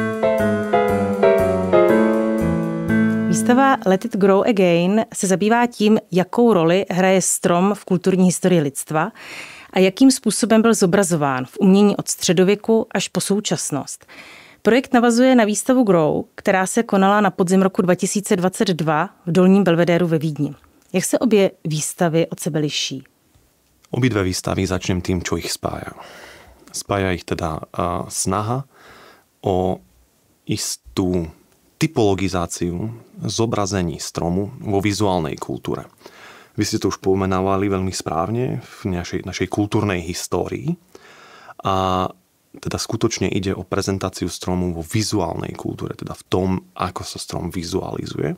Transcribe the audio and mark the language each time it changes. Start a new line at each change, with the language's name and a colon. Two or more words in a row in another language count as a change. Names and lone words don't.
Czech: Výstava Let It Grow Again se zabývá tím, jakou roli hraje strom v kulturní historii lidstva a jakým způsobem byl zobrazován v umění od středověku až po současnost. Projekt navazuje na výstavu Grow, která se konala na podzim roku 2022 v Dolním Belvedéru ve Vídni. Jak se obě výstavy od sebe liší?
Slovak: Obidve výstavy začnem tým, čo ich spája. Spája ich teda snaha o istú typologizáciu zobrazení stromu vo vizuálnej kultúre. Vy ste to už pomenávali veľmi správne v našej kultúrnej histórii a teda skutočne ide o prezentáciu stromu vo vizuálnej kultúre, teda v tom, ako sa strom vizualizuje.